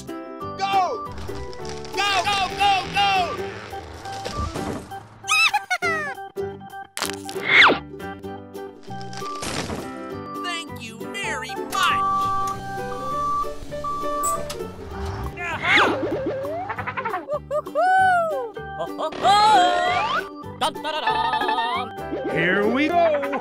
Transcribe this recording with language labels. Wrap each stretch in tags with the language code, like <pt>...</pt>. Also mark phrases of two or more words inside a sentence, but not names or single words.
<en>Go! Go, go, go, go! Thank you very much! Aha! Dun, da, da, dum. Here we go.</en>